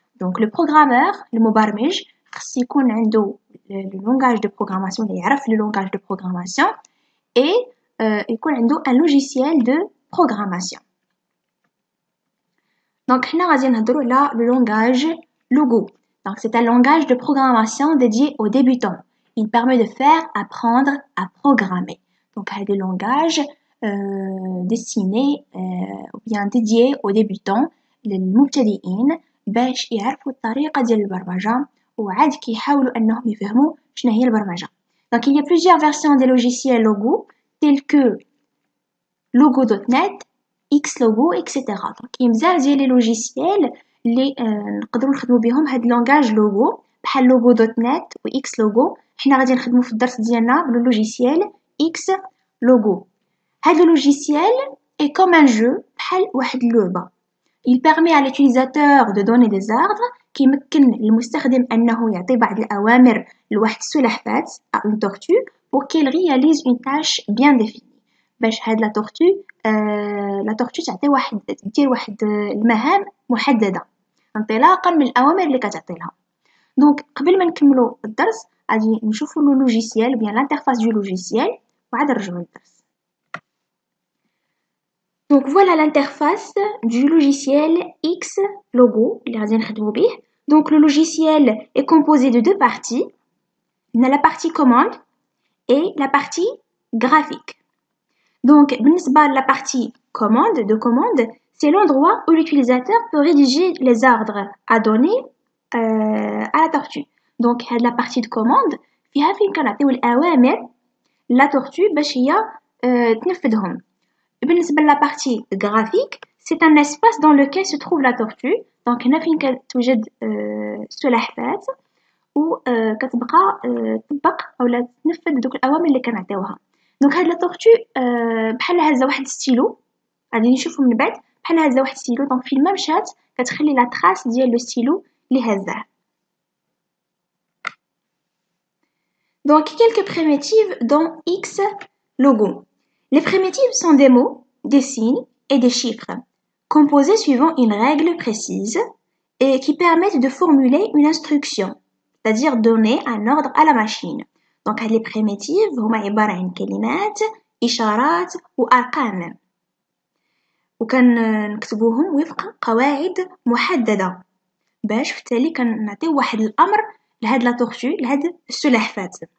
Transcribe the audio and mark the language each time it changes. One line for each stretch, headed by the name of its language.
French: Donc le programmeur, le مبرمج,
Arabic: خص يكون عنده
French: le langage de programmation, اللي يعرف le langage de programmation et يكون عنده un logiciel de programmation.
Arabic: Donc حنا غادي نهضروا على le langage Logo.
French: Donc c'est un langage de programmation dédié aux débutants. Il permet de faire apprendre à programmer.
Arabic: Donc هذا
French: le langage destiné ou bien dédié aux débutants
Arabic: للمبتدئين باش يعرفوا الطريقة ديال البرمجة وعاد كيحاولوا أنهم يفهموا شنو هي البرمجة.
French: Donc il y a plusieurs versions des logiciels Logo tels que Logo.net, Xlogo, etc. Donc il y a بزاف ديال les logiciels
Arabic: اللي نقدروا نخدموا بهم هاد
French: langage Logo بحال Logo.net و Xlogo.
Arabic: حنا غادي نخدموا في الدرس ديالنا باللوجيسيال Xlogo.
French: هذا logiciel est comme un jeu
Arabic: بحال واحد اللعبة.
French: Il permet à l'utilisateur de donner des ordres
Arabic: كيمكن المستخدم أنه يعطي بعض الأوامر لواحد السلحفاة
French: à une tortue pour qu'elle réalise une tâche bien définie.
Arabic: باش هاد la tortue تعطي دير واحد المهام محددة انطلاقا من الأوامر اللي كتعطي لها. Donc قبل ما نكملوا الدرس غادي نشوفوا
French: le logiciel ou bien l'interface du logiciel
Arabic: وعاد نرجعوا للدرس.
French: Donc voilà l'interface du logiciel Xlogo اللي غادي نخدموا به. Donc le logiciel est composé de deux parties. On a la partie commande et la partie graphique. Donc
Arabic: بالنسبة
French: la partie commande, c'est l'endroit où l'utilisateur peut rédiger les ordres à donner à la tortue.
Arabic: Donc la partie de commande فيها فين كنعطيو الأوامر la tortue باش هي تنفذهم. بالنسبة
French: la partie graphique, c'est un espace dans lequel se trouve la tortue.
Arabic: Donc هنا فين كتوجد سلحفاة و كتبقى تطبق أو تنفذ دوك الأوامر اللي كنعطيوها. دونك هاد لا طورتو بحال هازه واحد ستيلو غادي نشوفو من بعد بحال هازه واحد ستيلو. دونك فين ما مشات كتخلي لا تراس ديال لو ستيلو اللي هازاه.
French: Donc, quelques primitives dans X logo. Les primitives sont des mots, des signes et des chiffres, composés suivant une règle précise et qui permettent de formuler une instruction, c'est-à-dire donner un ordre à la machine.
Arabic: Donc, les primitives هما عبارة عن كلمات، إشارات وأرقام. وكنكتبوهم وفق قواعد محددة باش في التالي كنعطيو واحد الأمر لهاد لا تورتو لهاد السلحفاة.